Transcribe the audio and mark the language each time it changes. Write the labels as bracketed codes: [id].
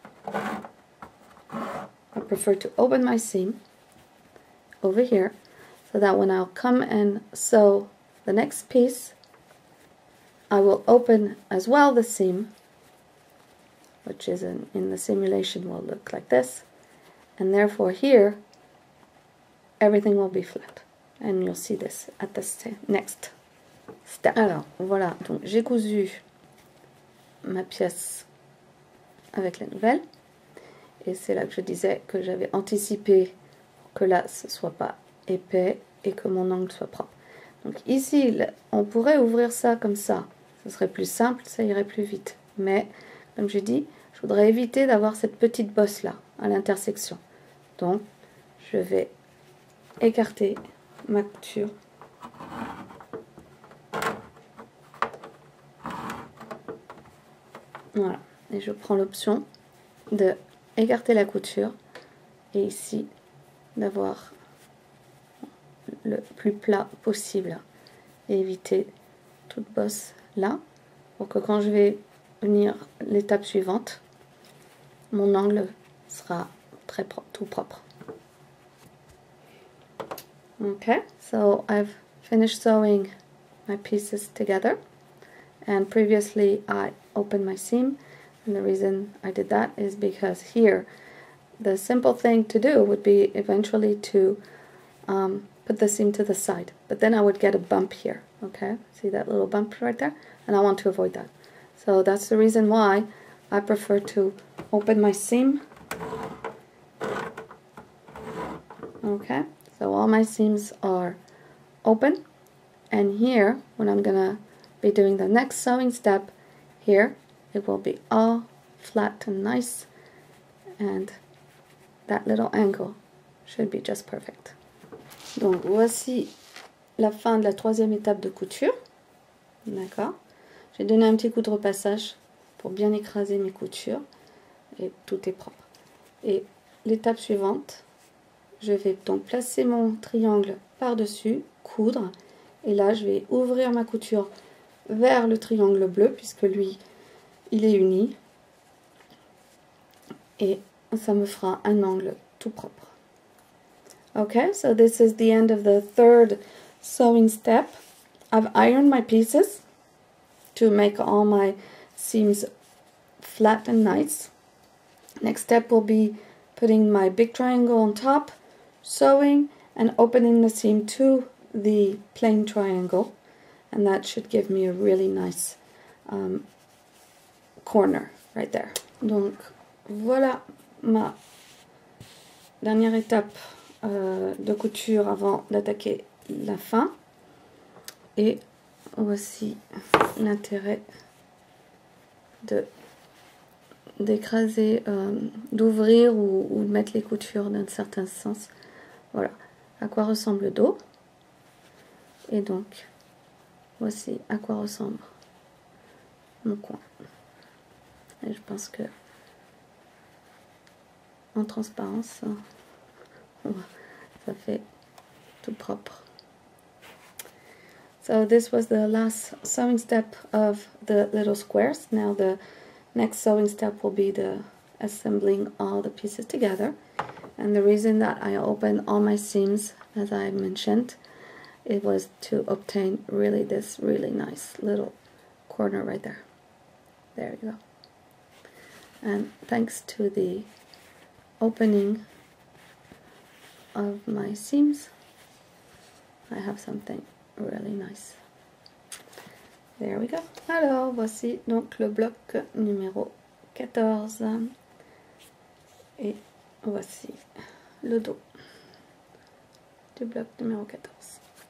[en] I prefer to open my seam over here so that when I'll come and sew the next piece, I will open as well the seam, which is in the simulation will look like this, and therefore here everything will be flat, and you'll see this at the next step. [fr] Alors voilà, donc j'ai cousu ma pièce avec la nouvelle, et c'est là que je disais que j'avais anticipé que là ce soit pas épais et que mon angle soit propre. Donc ici on pourrait ouvrir ça comme ça, ce serait plus simple, ça irait plus vite, mais comme j'ai dit, je voudrais éviter d'avoir cette petite bosse là à l'intersection. Donc je vais écarter ma couture voilà, et je prends l'option de écarter la couture et ici d'avoir le plus plat possible et éviter toute bosse là pour que quand je vais venir l'étape suivante, mon angle sera très propre, tout propre. [en] Okay, so I've finished sewing my pieces together, and previously I opened my seam, and the reason I did that is because here the simple thing to do would be eventually to put the seam to the side, but then I would get a bump here. Okay, see that little bump right there, and I want to avoid that. So that's the reason why I prefer to open my seam. Okay, so all my seams are open, and here when I'm gonna be doing the next sewing step, here it will be all flat and nice, and that little angle should be just perfect. [fr] Donc voici la fin de la troisième étape de couture. D'accord, j'ai donné un petit coup de repassage pour bien écraser mes coutures et tout est propre. Et l'étape suivante, je vais donc placer mon triangle par-dessus, coudre, et là je vais ouvrir ma couture vers le triangle bleu puisque lui il est uni, et ça me fera un angle tout propre. [en] Okay, so this is the end of the third sewing step. I've ironed my pieces to make all my seams flat and nice. Next step will be putting my big triangle on top, sewing and opening the seam to the plain triangle, and that should give me a really nice corner right there. [fr] Donc voilà ma dernière étape de couture avant d'attaquer la fin, et voici l'intérêt d'écraser, d'ouvrir ou de mettre les coutures d'un certain sens. Voilà à quoi ressemble le dos, et donc voici à quoi ressemble mon coin. Et je pense que en transparence ça fait tout propre. [en] So this was the last sewing step of the little squares. Now the next sewing step will be the assembling all the pieces together. And the reason that I opened all my seams, as I mentioned, it was to obtain really this really nice little corner right there. There you go. And thanks to the opening of my seams, I have something really nice. There we go. [fr] Alors, voici donc le bloc numéro 14. Et voici le dos du bloc numéro 14.